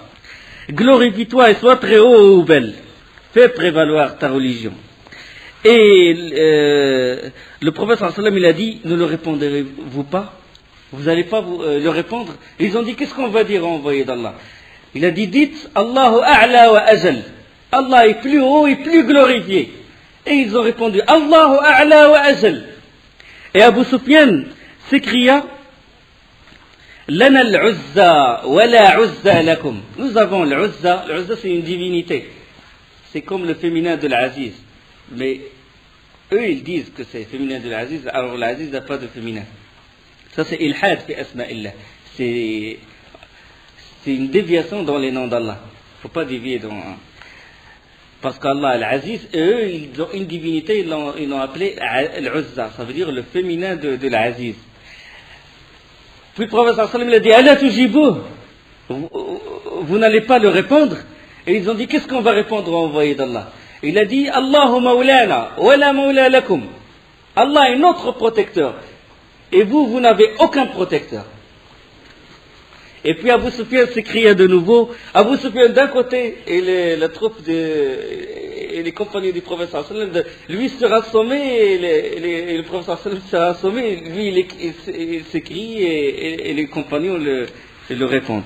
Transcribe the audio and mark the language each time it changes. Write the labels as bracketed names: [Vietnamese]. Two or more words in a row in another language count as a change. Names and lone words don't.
[French] Glorifie-toi et sois très haut, Hubal. Fais prévaloir ta religion. Et le prophète [Arabic] صلى الله عليه وسلم, [French] il a dit, ne le répondrez-vous pas? Vous n'allez pas le répondre? Ils ont dit, qu'est-ce qu'on va dire, envoyé d'Allah? Il a dit, dites, [Arabic] الله أعلى وأجل. [French] Allah est plus haut et plus glorifié. Et ils ont répondu, [Arabic] الله أعلى وأجل. Et Abu Sufyan s'écria, لنا العزى ولا عزى لكم. [French] Nous avons l'Uzza. L'Uzza, c'est une divinité. C'est comme le féminin de l'Aziz. Mais eux, ils disent que c'est féminin de l'Aziz, alors l'Aziz n'a pas de féminin. Ça, c'est [Arabic] إلحاد في أسماء الله. [French] C'est une déviation dans les noms d'Allah. Il ne faut pas dévier dans... Parce qu'Allah, l'Aziz, eux, ils ont une divinité, ils l'ont appelé l'Uzza. Ça veut dire le féminin de l'Aziz. Puis le prophète [Arabic] صلى الله عليه وسلم, [French] il a dit, [Arabic] ألا تجيبوه, [French] vous n'allez pas le répondre? Et ils ont dit, qu'est-ce qu'on va répondre au envoyé d'Allah? Il a dit, [Arabic] الله مولانا ولا مولى لكم. [French] Allah est notre protecteur. Et vous n'avez aucun protecteur. Et puis Abu Sufyan s'écria de nouveau. Abu Sufyan d'un côté, et la troupe et les compagnons du prophète [Arabic] صلى الله عليه وسلم, [French] lui sera assommé, et le prophète [Arabic] صلى الله عليه وسلم [French] sera assommé, lui il s'écrie, et les compagnons le répondent.